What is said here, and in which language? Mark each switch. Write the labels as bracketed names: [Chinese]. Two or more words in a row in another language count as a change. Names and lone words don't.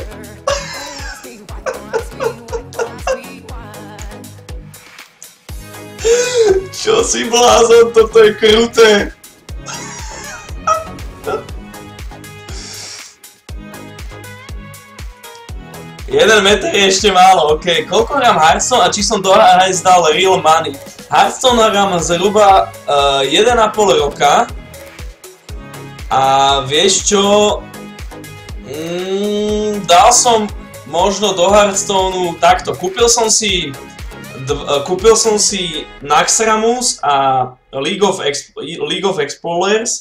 [Slovak] Čo si blázon, toto je kruté. Jeden meter je ešte málo, ok. Koľko hrám Hearthstone a či som do Hearthstone dal [English] real money? [Slovak] Hearthstone hrám zhruba 1,5 roka. A vieš čo? Dal som možno do Hearthstoneu takto. Kúpil som si Naxxramus a League of Explorers.